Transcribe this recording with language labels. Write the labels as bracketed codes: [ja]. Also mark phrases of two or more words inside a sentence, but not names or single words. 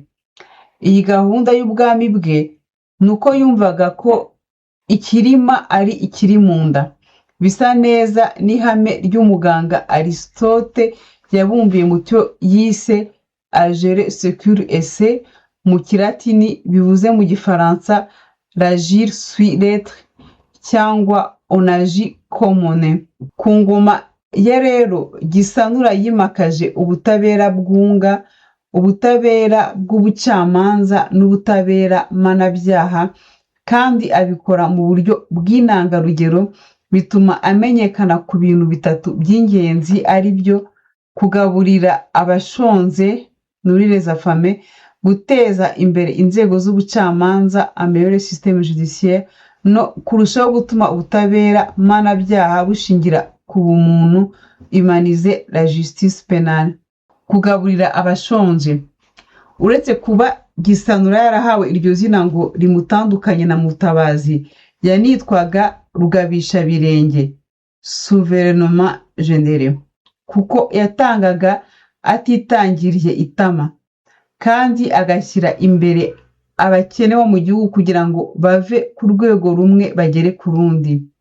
[rw] Iyi gahunda y'ubwami bwe nuko yumvaga ko ikirima ari ikiri mu nda. Bisa neza n'ihame ry'umuganga Aristote yabumbiye mu cyo yise [la] agere secure esse, [rw] mu Kilatini bivuze mu Gifaransa [fr] l'agir suit l'être [rw] cyangwa [fr] on agit comme on est. [rw] Ku ngoma ye rero Gisanura yimakaje ubutabera bwunga, ubutabera bw'ubucamanza n'ubutabera mpanabyaha, kandi abikora mu buryo bw'intangarugero, bituma amenyekana ku bintu 3 by'ingenzi, ari byo kugaburira abashonze [fr] nourrir les affamés, [rw] guteza imbere inzego z'ubucamanza [fr] améliorer système judiciaire, [rw] no kurushaho gutuma ubutabera mpanabyaha bushingira ku bumuntu [fr] humaniser la justice pénale. [rw] Kugaburira abashonje. Uretse kuba Gisanura yarahawe iryo zina ngo rimutandukanye na Mutabazi, yanitwaga Rugabisha Birenge [fr] souverainement généreux, [rw] kuko yatangaga atitangiriye itama, kandi agashyira imbere abakene bo mu gihugu kugira ngo bave ku rwego rumwe bagere ku rundi.